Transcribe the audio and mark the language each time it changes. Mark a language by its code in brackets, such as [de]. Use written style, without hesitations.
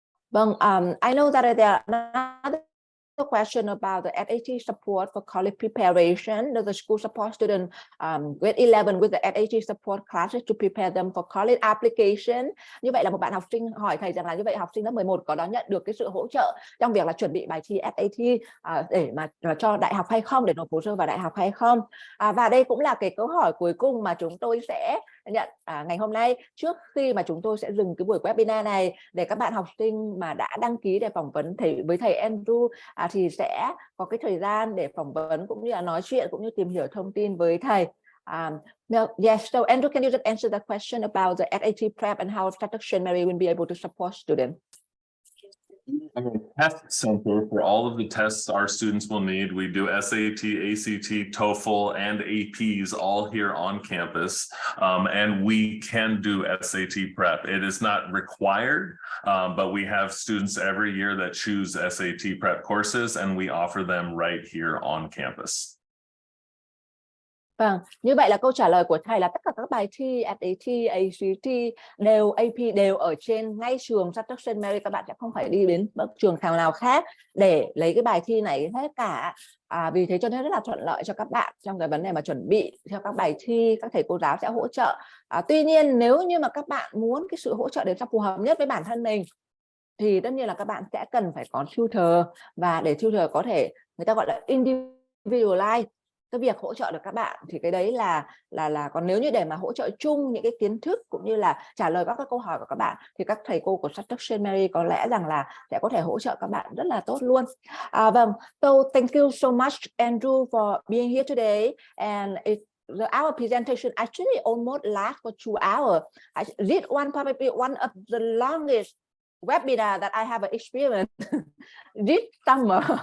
[en] Vâng, I know that there are another question about the SAT support for college preparation. Does the school support student grade 11 with the SAT support classes to prepare them for college application? [vi] Như vậy là một bạn học sinh hỏi thầy rằng là như vậy học sinh lớp 11 có đón nhận được cái sự hỗ trợ trong việc là chuẩn bị bài thi SAT để mà cho đại học hay không, để nộp hồ sơ vào đại học hay không? Và đây cũng là cái câu hỏi cuối cùng mà chúng tôi sẽ nhận ngày hôm nay, trước khi mà chúng tôi sẽ dừng cái buổi webinar này, để các bạn học sinh mà đã đăng ký để phỏng vấn với thầy Andrew thì sẽ có cái thời gian để phỏng vấn cũng như là nói chuyện cũng như tìm hiểu thông tin với thầy. [en] Yes, so Andrew, can you just answer the question about the SAT prep and how Shattuck-St will be able to support students? I'm a test center for all of the tests our students will need. We do SAT, ACT, TOEFL, and APs all here on campus. And we can do SAT prep. It is not required, but we have students every year that choose SAT prep courses, and we offer them right here on campus. [vi] Vâng, như vậy là câu trả lời của thầy là tất cả các bài thi SAT, ACT đều AP đều ở trên ngay trường Shattuck-St. Các bạn sẽ không phải đi đến bất trường nào khác để lấy cái bài thi này hết cả. Vì thế cho nên rất là thuận lợi cho các bạn trong cái vấn đề mà chuẩn bị theo các bài thi, các thầy cô giáo sẽ hỗ trợ. Tuy nhiên nếu như mà các bạn muốn cái sự hỗ trợ để cho phù hợp nhất với bản thân mình thì tất nhiên là các bạn sẽ cần phải có tutor, và để tutor có thể người ta gọi là individualize cái việc hỗ trợ được các bạn, thì cái đấy là còn nếu như để mà hỗ trợ chung những cái kiến thức cũng như là trả lời các câu hỏi của các bạn thì các thầy cô của Shattuck-St. có lẽ rằng là sẽ có thể hỗ trợ các bạn rất là tốt luôn. [en] Vâng, so thank you so much Andrew for being here today, and our presentation actually almost last for 2 hours. This one probably one of the longest webinar that I have experienced this summer.